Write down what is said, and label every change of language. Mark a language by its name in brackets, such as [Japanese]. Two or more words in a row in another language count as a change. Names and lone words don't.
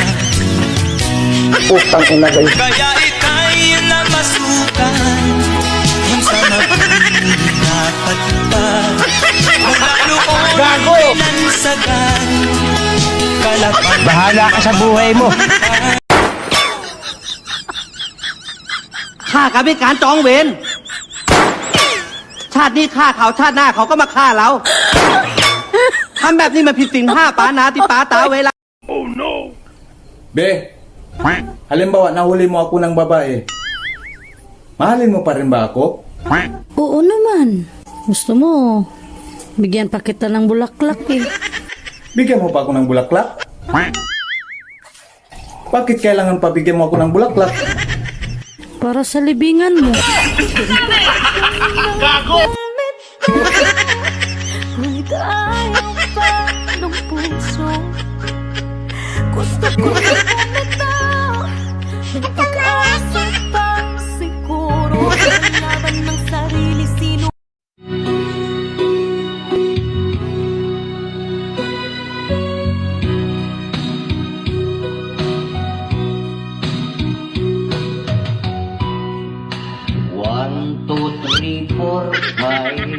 [Filipino] Putang ina kayo. Kaya ika'y namasukan kung sa mag-ingat pa. Maglaloob ay lansagan. Bahala ka sa buhay mo. [Thai] ฆ่ากันเป็นการจองเวรชาตินี้ฆ่าเขาชาติหน้าเขาก็มาฆ่าเราทำแบบนี้มันผิดศีลห้าปานาติปาตาเวลา [Filipino] Be, halimbawa nahuli mo ako ng babae, mahalin mo pa rin ba ako? Oo naman. Gusto mo, bigyan pa kita ng bulaklak eh. Bigyan mo pa ako ng bulaklak? Bakit kailangan pa bigyan mo ako ng bulaklak? Para sa libingan mo. Gago! Ngunit ayaw pa ng puso. Gusto ko na bumitaw ng pag-asa pang siguro. Laban ng sarili sino. [English] One, two, three, four, five,